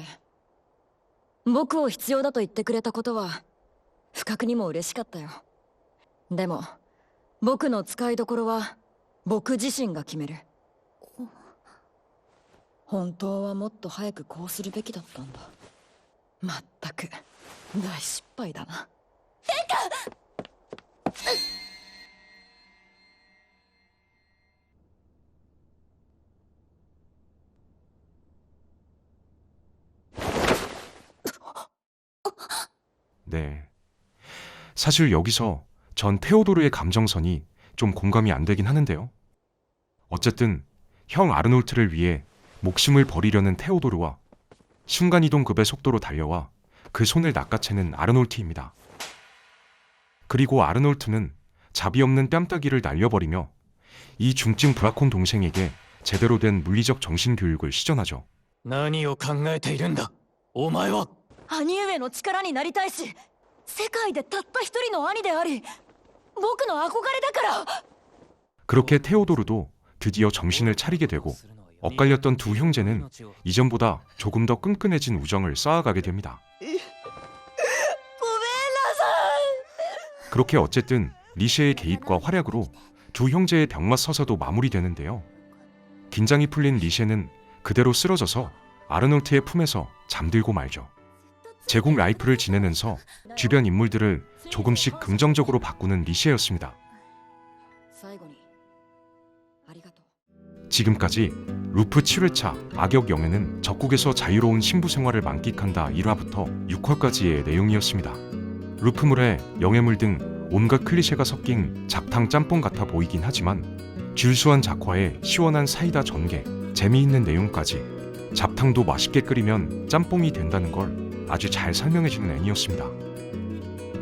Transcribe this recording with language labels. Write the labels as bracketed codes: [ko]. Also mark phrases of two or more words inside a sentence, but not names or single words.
[ja] 僕を必要だと言ってくれたことは不覚にも嬉しかったよ。でも僕の使いどころは僕自身が決める。本当はもっと早くこうするべきだったんだ。まったく大失敗だな。 [ko] 네. 사실 여기서 전 테오도르의 감정선이 좀 공감이 안 되긴 하는데요. 어쨌든 형 아르놀트를 위해 목숨을 버리려는 테오도르와 순간이동급의 속도로 달려와 그 손을 낚아채는 아르놀트입니다. 그리고 아르놀트는 자비 없는 뺨따기를 날려버리며 이 중증 브라콘 동생에게 제대로 된 물리적 정신교육을 시전하죠. [ja] 何を考えているんだお前は。兄上の力になりたいし、世界でたった一人の兄であり僕の憧れだから。 [ko] 그렇게 테오도르도 드디어 정신을 차리게 되고 엇갈렸던 두 형제는 이전보다 조금 더 끈끈해진 우정을 쌓아가게 됩니다. [ja] ごめんなさい。 [ko] 그렇게 어쨌든 리셰의 개입과 활약으로 두 형제의 병맛 서사도 마무리되는데요. 긴장이 풀린 리셰는 그대로 쓰러져서 아르놀트의 품에서 잠들고 말죠. 제국 라이프를 지내면서 주변 인물들을 조금씩 긍정적으로 바꾸는 리셰였습니다. [ja] 最後にありがとう [ko] 지금까지 루프 7회차 악역 영예는 적국에서 자유로운 신부 생활을 만끽한다 1화부터 6화까지의 내용이었습니다. 루프물에 영예물 등 온갖 클리셰가 섞인 잡탕 짬뽕 같아 보이긴 하지만 줄수한 작화에 시원한 사이다 전개, 재미있는 내용까지 잡탕도 맛있게 끓이면 짬뽕이 된다는 걸 아주 잘 설명해주는 애니였습니다.